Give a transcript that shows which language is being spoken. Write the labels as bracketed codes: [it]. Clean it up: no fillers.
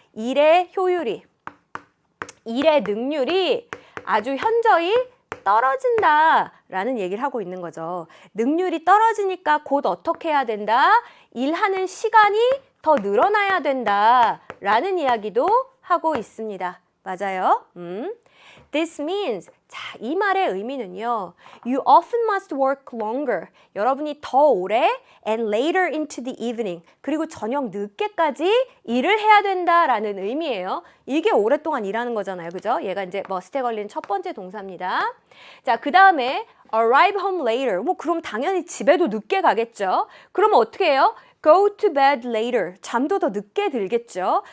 [ko] 일의 효율이, 일의 능률이 아주 현저히 떨어진다라는 얘기를 하고 있는 거죠. 능률이 떨어지니까 곧 어떻게 해야 된다? 일하는 시간이 더 늘어나야 된다라는 이야기도 하고 있습니다. 맞아요? [en] This means, [ko] 자, 이 말의 의미는요. [en] You often must work longer. [ko] 여러분이 더 오래 [en] and later into the evening. [ko] 그리고 저녁 늦게까지 일을 해야 된다라는 의미예요. 이게 오랫동안 일하는 거잖아요. 그죠? 얘가 이제 must에 걸린 첫 번째 동사입니다. 자, 그 다음에 [en] arrive home later. [ko] 뭐 그럼 당연히 집에도 늦게 가겠죠. 그러면 어떻게 해요? [en] Go to bed later. [ko] 잠도 더 늦게 들겠죠.